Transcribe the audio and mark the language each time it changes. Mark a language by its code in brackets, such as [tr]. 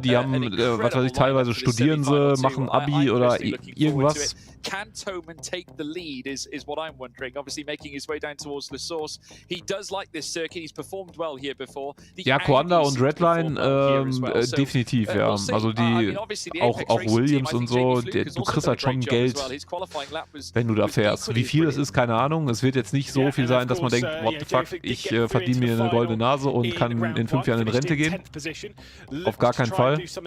[de] Die haben, was weiß ich, teilweise studieren sie, machen Abi oder irgendwas. [en] Can Toman take the lead is what I'm wondering. Obviously making his way down towards the source. He does like this circuit. He's performed well here before. [de] Ja, Coanda und Redline definitiv, ja. Also die, auch Williams und so, du kriegst halt schon Geld, wenn du da fährst. Wie viel das ist, keine Ahnung. Es wird jetzt nicht so viel sein, dass man denkt, [en] what the fuck, [de] ich verdiene mir eine goldene Nase und kann in 5 Jahren in Rente gehen. Auf gar keinen Fall.